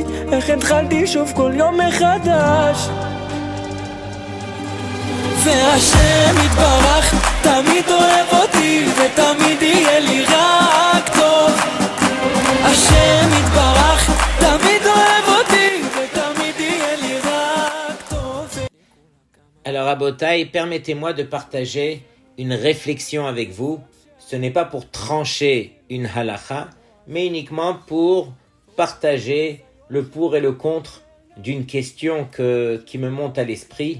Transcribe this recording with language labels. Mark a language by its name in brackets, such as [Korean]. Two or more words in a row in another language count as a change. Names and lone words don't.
[Hebrew] איך התחלתי שוב כל יום מחדש והשם יתברך תמיד אוהב אותי ותמיד יהיה לי רק טוב השם יתברך תמיד אוהב אותי ותמיד יהיה לי רק טוב. [French] Alors Rabotai, permettez-moi de partager une réflexion avec vous. Ce n'est pas pour trancher une halakha, mais uniquement pour partager le pour et le contre d'une question qui me monte à l'esprit.